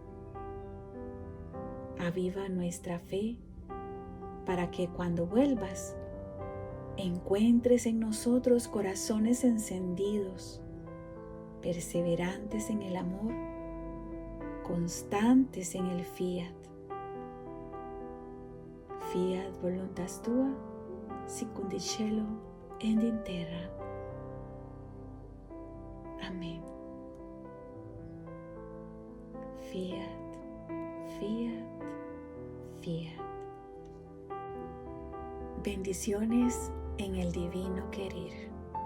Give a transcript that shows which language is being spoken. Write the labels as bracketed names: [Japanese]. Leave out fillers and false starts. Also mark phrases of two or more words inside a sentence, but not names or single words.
[Spanish] Aviva nuestra fe para que cuando vuelvas, encuentres en nosotros corazones encendidos, perseverantes en el amor, constantes en el fiat. [Latin] Fiat voluntas tua, sicut in cielo et in terra. Amén. Fiat, fiat, fiat. [Spanish] Bendiciones en el divino querer.